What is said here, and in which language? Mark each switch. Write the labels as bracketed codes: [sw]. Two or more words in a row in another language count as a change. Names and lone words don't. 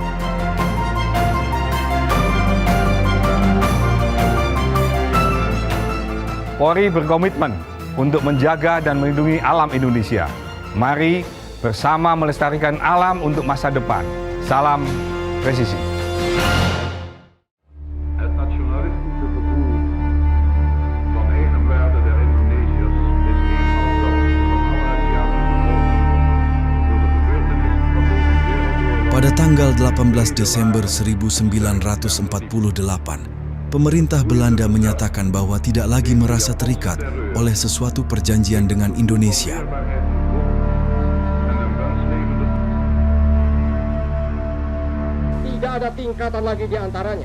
[id] Polri berkomitmen untuk menjaga dan melindungi alam Indonesia. Mari bersama melestarikan alam untuk masa depan. Salam presisi. [nl] Het nationalistische gevoel van eigenwaarde der Indonesiërs is een van alle Aziatische volken. Door de gebeurtenissen van deze wereldoorlog. [id] Pada tanggal 18 Desember 1948, pemerintah Belanda menyatakan bahwa tidak lagi merasa terikat oleh sesuatu perjanjian dengan Indonesia. Tidak ada tingkatan lagi di antaranya.